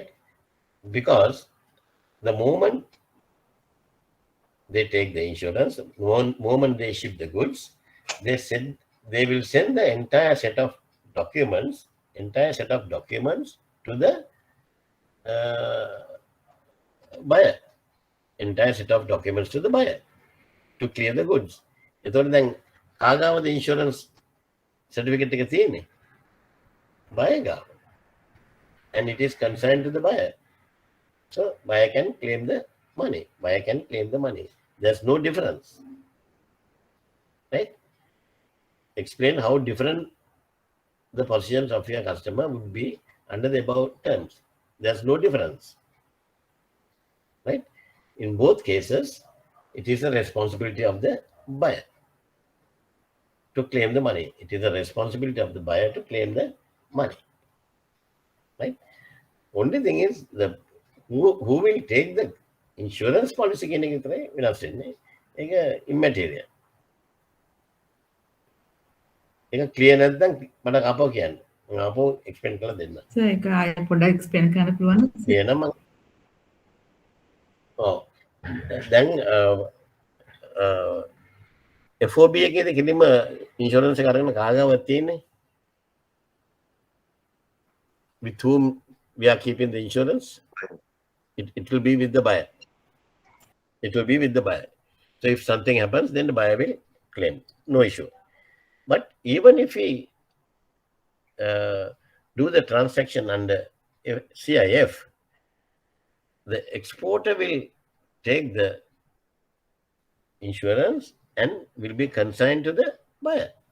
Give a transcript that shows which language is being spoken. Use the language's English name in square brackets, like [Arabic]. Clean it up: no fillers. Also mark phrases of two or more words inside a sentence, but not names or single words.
[English] Because the moment they take the insurance, moment they ship the goods, they will send the entire set of documents to the buyer. Entire set of documents to the buyer to clear the goods. [Sinhala] එතකොට දැන් කාගාවද [English] insurance certificate [Sinhala] එක තියෙන්නේ? buyer ගාව. [English] And it is consigned to the buyer. So buyer can claim the money. There's no difference. Right? Explain how different the positions of your customer would be under the above terms. There's no difference. Right? In both cases, it is the responsibility of the buyer to claim the money. It is the responsibility of the buyer to claim the money. Right? Only thing is, who will take the insurance policy [Sinhala] කියන එක විතරයි වෙනස් වෙන්නේ. ඒක immaterial. ඒක clear නැත්නම් මට අපෝ කියන්න. මම අපෝ explain කරලා දෙන්න. සර් ඒක ආයෙ පොඩ්ඩක් explain කරන්න පුළුවන්ද? කියනම දැන් FOB එකේදී කිලිම insurance එක අරගෙන කාගාවක් තියෙන්නේ? [English] With whom we are keeping the insurance? It will be with the buyer. So if something happens, then the buyer will claim. No issue. But even if we do the transaction under CIF, the exporter will take the insurance and will be consigned to the buyer.